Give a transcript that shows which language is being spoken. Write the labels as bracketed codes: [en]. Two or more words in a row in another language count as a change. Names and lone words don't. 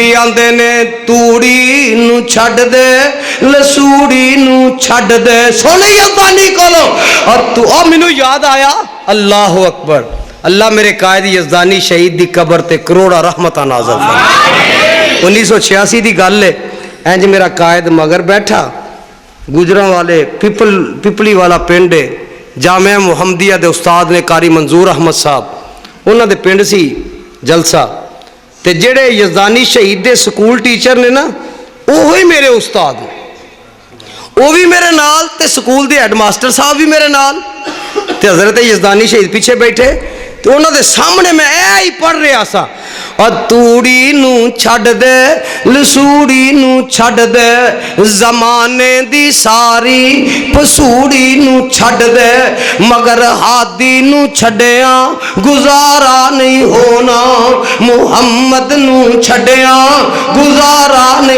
[pa] ਆਂਦੇ ਨੇ ਤੂੜੀ ਨੂ ਛੱਡ ਦੇ ਲਸੂੜੀ ਨੂ ਛੱਡ ਦੇ ਸੋਨੇ ਯਜ਼ਦਾਨੀ ਕੋਲੋਂ ਔਰ ਤੂ ਆ ਮੈਨੂ ਯਾਦ ਆਇਆ [ar] الله أكبر [pa] ਅੱਲਾਹ ਮੇਰੇ ਕਾਇਦ ਯਜ਼ਦਾਨੀ ਸ਼ਹੀਦ ਦੀ ਕਬਰ ਤੇ ਕਰੋੜਾ ਰਹਿਮਤ ਨਾਜ਼ਿਲ ਫ਼ਰਮਾਏ 1986 ਦੀ ਗੱਲ ਹੈ ਇੰਜ ਮੇਰਾ ਕਾਇਦ ਮਗਰ ਬੈਠਾ ਗੁਜਰਾਂ ਵਾਲੇ ਪਿਪਲੀ ਵਾਲਾ ਪਿੰਡ ਹੈ। ਜਾਮਿਆ ਮੁਹੰਮਦੀਆ ਦੇ ਉਸਤਾਦ ਨੇ ਕਾਰੀ ਮਨਜ਼ੂਰ ਅਹਿਮਦ ਸਾਹਿਬ, ਉਹਨਾਂ ਦੇ ਪਿੰਡ ਸੀ ਜਲਸਾ, ਤੇ ਜਿਹੜੇ ਯਜ਼ਦਾਨੀ ਸ਼ਹੀਦ ਦੇ ਸਕੂਲ ਟੀਚਰ ਨੇ ਨਾ, ਉਹ ਹੀ ਮੇਰੇ ਉਸਤਾਦ ਨੇ। ਉਹ ਵੀ ਮੇਰੇ ਨਾਲ ਤੇ ਸਕੂਲ ਦੇ ਹੈਡਮਾਸਟਰ ਸਾਹਿਬ ਵੀ ਮੇਰੇ ਨਾਲ ਤੇ ਹਜ਼ਰਤ ਯਜ਼ਦਾਨੀ ਸ਼ਹੀਦ ਪਿੱਛੇ ਬੈਠੇ, ਤੇ ਉਹਨਾਂ ਦੇ ਸਾਹਮਣੇ ਮੈਂ ਇਹ ਹੀ ਪੜ੍ਹ ਰਿਹਾ ਸਾਂ, ਤੂੜੀ ਨੂੰ ਛੱਡ ਦੇ ਲਸੂੜੀ ਨੂੰ ਛੱਡ ਦੇ, ਜ਼ਮਾਨੇ ਦੀ ਸਾਰੀ ਪਸੂੜੀ ਨੂੰ ਛੱਡ ਦੇ, ਮਗਰ ਹਾਦੀ ਨੂੰ ਛੱਡਿਆ ਗੁਜ਼ਾਰਾ ਨਹੀਂ ਹੋਣਾ, ਮੁਹੰਮਦ ਨੂੰ ਛੱਡਿਆ ਗੁਜ਼ਾਰਾ ਨਹੀਂ।